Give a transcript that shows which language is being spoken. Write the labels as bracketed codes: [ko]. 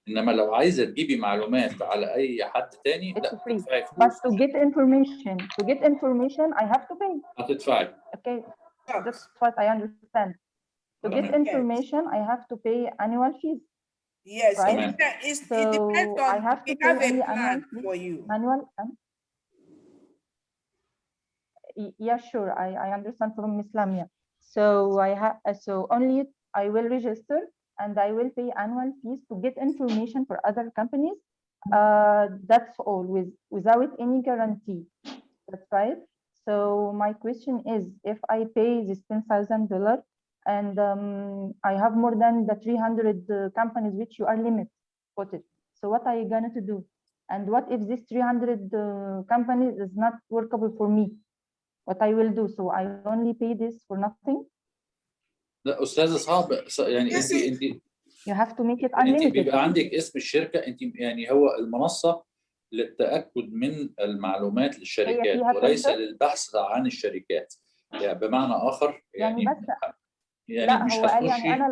[ar] إنما لو عايزة تجيبي معلومات على أي حد تاني لا تدفعي فلوس. [en] But to get information, I have to pay. [ar] هتدفعي. [en] Okay, that's what I understand. To get information, I have to pay annual fees. Yes, right? It depends on. I have to pay only annual for you. Manual. Yeah, sure. I understand from Ms. Lamia. So only I will register and I will pay annual fees to get information for other companies. That's all, without any guarantee. That's right. So my question is, if I pay this $10,000 and I have more than the 300 companies which you are quoted, so what are you going to do? And what if this 300 companies is not workable for me? What I will do? So I only pay this for nothing? [ar] لا أستاذة صعب يعني أنت [en] You have to make it [ar] أنت [en] unlimited. [ar] بيبقى عندك اسم الشركة، أنت يعني هو المنصة للتأكد من المعلومات للشركات وليس للبحث عن الشركات. يعني بمعنى آخر يعني بس لا مش هو قال هتخشي.